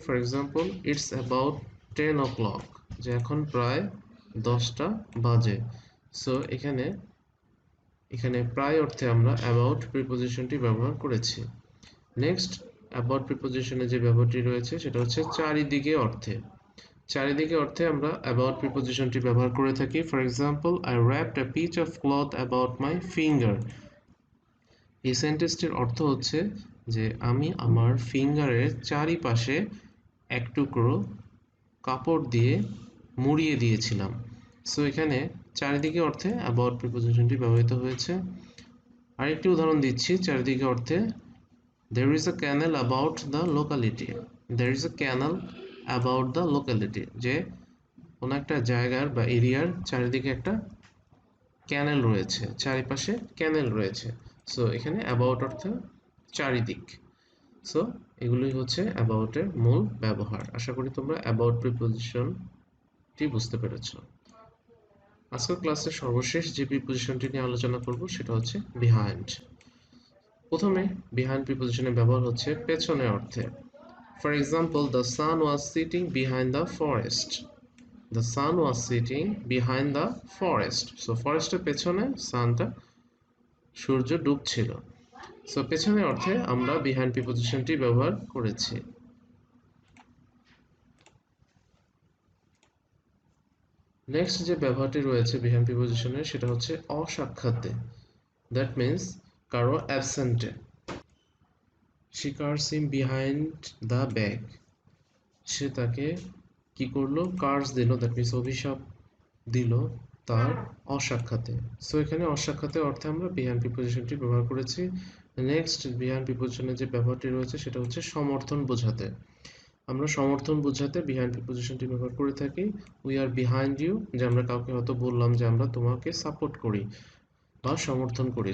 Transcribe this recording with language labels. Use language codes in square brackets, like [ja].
[en] for example, it's about 10 o'clock, [bn] যে এখন প্রায় 10টা বাজে। সো এখানে প্রায় অর্থে আমরা অ্যাবাউট প্রিপজিশনটি ব্যবহার করেছি। নেক্সট অ্যাবাউট প্রিপজিশনে যে ব্যবহারটি রয়েছে সেটা হচ্ছে চারিদিকে অর্থে। চারিদিকে অর্থে আমরা অ্যাবাউট প্রিপজিশনটি ব্যবহার করে থাকি। [en] For example, I wrapped a piece of cloth about my finger. [bn] এই সেন্টেন্সটির অর্থ হচ্ছে যে আমি আমার ফিঙ্গারের চারিপাশে এক টুকরো কাপড় দিয়ে মুড়িয়ে দিয়েছিলাম। সো এখানে চারিদিকে অর্থে অ্যাবাউট প্রিপজিশনটি ব্যবহৃত হয়েছে। আরেকটি উদাহরণ দিচ্ছি চারিদিকে অর্থে। [en] There is a canal about the locality. There is a canal about the locality. [bn] যে কোনো একটা জায়গার বা এরিয়ার চারিদিকে একটা ক্যানেল রয়েছে, চারিপাশে ক্যানেল রয়েছে। সো এখানে অ্যাবাউট অর্থে চারিদিক। সো এগুলোই হচ্ছে অ্যাবাউটের মূল ব্যবহার। আশা করি তোমরা অ্যাবাউট প্রিপজিশনটি বুঝতে পেরেছো। আজকের ক্লাসের সর্বশেষ যে প্রিপজিশনটি নিয়ে আলোচনা করব সেটা হচ্ছে বিহাইন্ড। প্রথমে বিহাইন্ড প্রিপজিশনের ব্যবহার হচ্ছে পেছনে অর্থে। [en] For example, the sun was sitting behind the forest. The sun was sitting behind the forest. [bn] So ফরেস্টের পেছনে সানটা, সূর্য ডুবছিল। সো পেছনে অর্থে আমরা বিহাইন্ড প্রিপজিশনটি ব্যবহার করেছি। নেক্সট যে ব্যবহারটি রয়েছে বিহাইন্ড প্রিপজিশনের সেটা হচ্ছে অসাক্ষাতে। দ্যাট মিন্স কারো অ্যাবসেন্টে। [en] She cards him behind the back. [bn] সে তাকে কি করলো? কার্স দিল, দ্যাট মিন্স অভিশাপ দিল তার অসাক্ষাতে। সো এখানে অসাক্ষাতে অর্থে আমরা বিহাইন্ড প্রিপজিশনটি ব্যবহার করেছি। নেক্সট বিহাইন্ড প্রিপজিশনের যে ব্যবহারটি রয়েছে সেটা হচ্ছে সমর্থন বোঝাতে। আমরা সমর্থন বোঝাতে বিহাইন্ড প্রিপজিশনটি ব্যবহার করে থাকি। [en] we are behind you, [bn] যে আমরা কাউকে হয়তো বললাম যে আমরা তোমাকে সাপোর্ট করি বা সমর্থন করি।